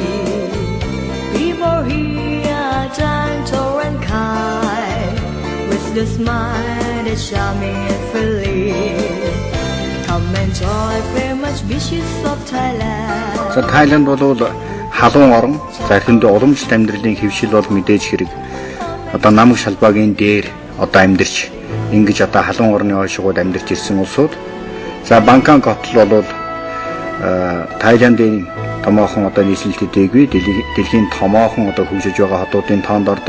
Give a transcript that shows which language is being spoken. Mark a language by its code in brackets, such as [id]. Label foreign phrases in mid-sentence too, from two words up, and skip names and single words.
[en] People here are gentle and kind. With the smile that's charming and friendly. Come enjoy very much beaches of Thailand. [mn] За Тайланд бол халуун орн. За тэнд уламжлалт амьдралын хэвшил бол мэдээж хэрэг. Одоо намаг шалбаагийн дээр одоо амьдарч ингэж одоо халуун орны ойшгууд амьдарч ирсэн улсууд. За Бангкок хот бол Тайландын томоохон одоо нийслэл төдийгүй дэлхийн томоохон одоо хөгжиж байгаа хотуудын тоонд ордог.